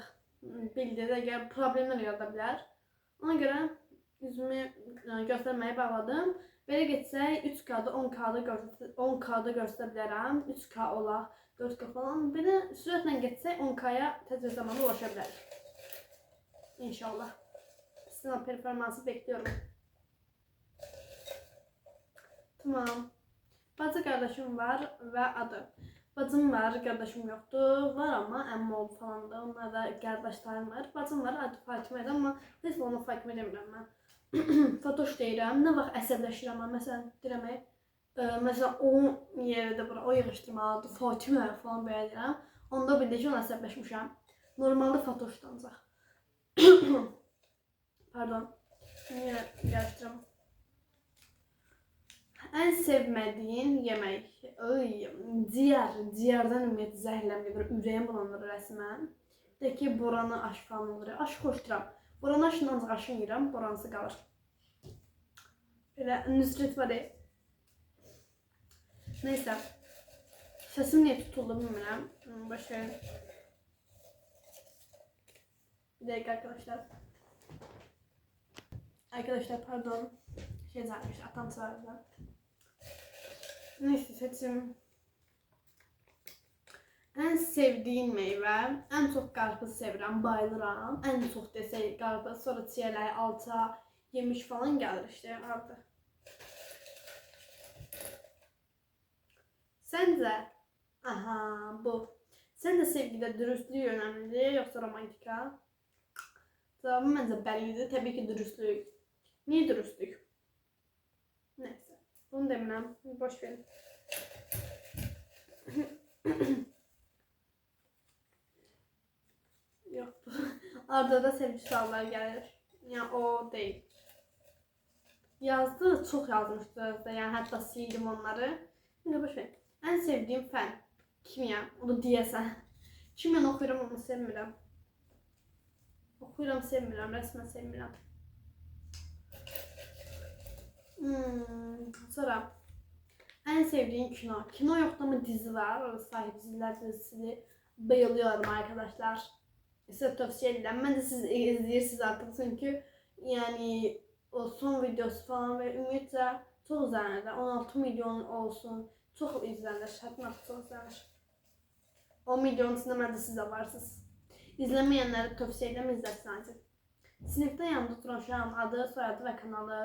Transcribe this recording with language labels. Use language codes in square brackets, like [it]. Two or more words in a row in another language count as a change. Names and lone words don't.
[az] Bildir, əgər problemlər yarada bilər. Ona görə üzümü göstərməyi bağladım. Belə getsək, 3K'da 10K'da göstərə bilərəm. 3K ola, 4K falan. Belə sürətlə getsək, 10K'ya tez zamanda ulaşa bilərik. İnşallah. [tr] Sınav performansı bekliyorum. Tamam. Bacı kardeşim var ve adı. Bacım var, kardeşim yoktu. [az] Var ama əmmi oğlu falan da. Onlar da kardeşlerim var. Bacım var, adı Fatime ama neyse onu Fatime demirəm mən. Fatoş deyirəm. Nə vaxt əsəbləşirəm mən. Məsələn, deyirəm, məsələn, o yerdə bura, o yığışdırmalıdır. Fatime falan belə deyirəm. Onda bildi ki, onu əsəbləşmişəm. [tr] Normalde Fatoşdan ancaq. Pardon. Yine karıştırdım. En sevmediğin yemek. Ciğer. Ciğerden [az] ümumiyyətlə zəhərləm gedir. Ürəyim bulanır rəsmən. De ki, boranı aş falan olur. Aş xoşduram. Boranı aşın ancaq aşın yiyirəm. Boransı qalır. Belə nüsret var. Neyse. Səsim niyə tutuldu bilmirəm. [tr] Başlayalım. Bir dakika arkadaşlar. Arkadaşlar pardon, şey zarmış, atam çağırdı. Neyse seçim. En sevdiğin meyve, [az] en çok qarpız sevirəm, bayılıram. En çok desək qarpız, sonra çiyələk, alça, yemiş falan gəlir işte artıq. Səncə, aha bu. Səncə sevgidə dürüstlük önemlidir, yoxsa romantika? Cevabım məncə bəllidir, təbii ki dürüstlük. [tr] Niye dürüstlük? Neyse. Bunu demirəm. Boş verin. Yok. [az] Arada da sevgi suallar gəlir. [tr] Yani o değil. Yazdı, çok yazmışdı. Yani hatta sildim onları. Şimdi boş verin. En sevdiğim fen. Kimya. Onu diyesen. [az] Kimya okuyuram onu sevmirəm. Okuyuram sevmirəm. Resmen sevmirəm. [tr] Sonra en sevdiğin kino. Kino yok da mı dizi var? Orada Sahip Diziler dizisi. Bayılıyorum arkadaşlar. [az] Sizə tövsiyə edirəm. Mən də siz izləyirsiniz artıq çünki yəni o son videosu falan və ümumiyyətlə çox izlənir. 16 milyon olsun. Çox izlənir. Həddən artıq çox izlənir. 10 milyon içində məndə siz də varsınız. İzləməyənləri tövsiyə edirəm izləsinizdir. Sinifdə yanımda oturan uşağın adı, soyadı və kanalı.